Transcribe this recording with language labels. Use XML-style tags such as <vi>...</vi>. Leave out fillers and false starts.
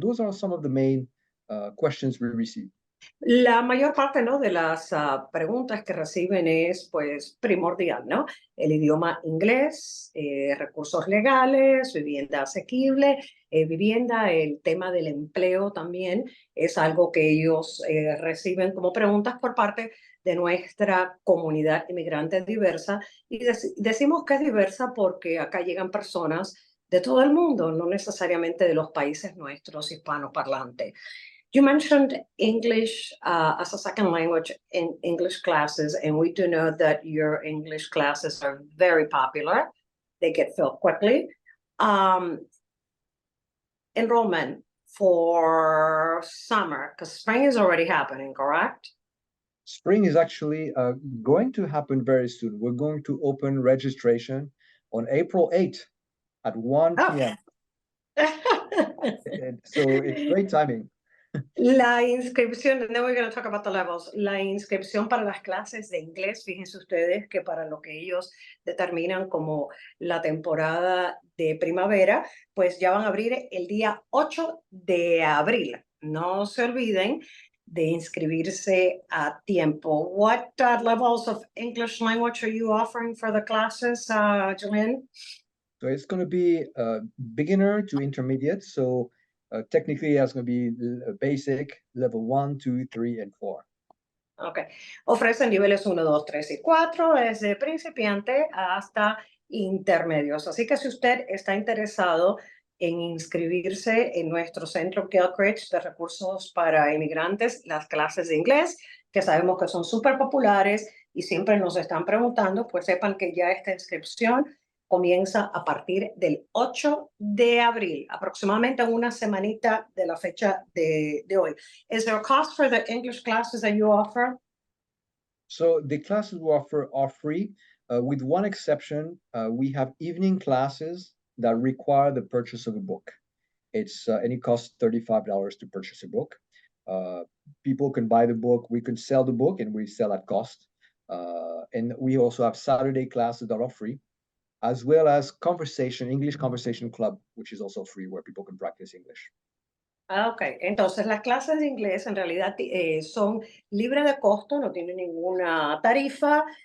<en>Those are some of the main questions we receive.</en> <es>La mayor parte, ¿no?, de las preguntas que reciben es, pues, primordial, ¿no? El idioma inglés, recursos legales, vivienda asequible, el tema del empleo también es algo que ellos reciben como preguntas por parte de nuestra comunidad inmigrante diversa. Y decimos que es diversa porque acá llegan personas de todo el mundo, no necesariamente de los países nuestros hispanoparlantes.</es> <en>You mentioned English as a second language in English classes, and we do know that your English classes are very popular. They get filled quickly. Enrollment for summer, because spring is already happening, correct? Spring is actually going to happen very soon. We're going to open registration on April 8th at 1 p.m. So it's great timing.</en> <es>La inscripción,</es> <en>then we're going to talk about the levels.</en> <es>La inscripción para las clases de inglés, fíjense ustedes que para lo que ellos determinan como la temporada de primavera, pues ya van a abrir el día 8 de abril. No se olviden de inscribirse a tiempo.</es> <en>What levels of English language are you offering for the classes, Julian? So it's going to be beginner to intermediate. So technically, that's going to be basic, level 1, 2, 3, and 4. Ok.</en> <es>Ofrecen niveles 1, 2, 3 y 4, desde principiante hasta intermedios. Así que si usted está interesado en inscribirse en nuestro centro Gilchrist de recursos para inmigrantes, las clases de inglés, que sabemos que son súper populares y siempre nos están preguntando, pues sepan que ya esta inscripción comienza a partir del 8 de abril, aproximadamente una semanita de la fecha de hoy.</es> <en>Is there a cost for the English classes that you offer? So the classes we offer are free, with one exception. We have evening classes that require the purchase of a book. And it costs $35 to purchase a book. People can buy the book, we can sell the book, and we sell at cost. And we also have Saturday classes that are free, as well as English Conversation Club, which is also free, where people can practice English.</en> <es>Ok, entonces las clases de inglés en realidad son libres de costo, no tienen ninguna tarifa.</es>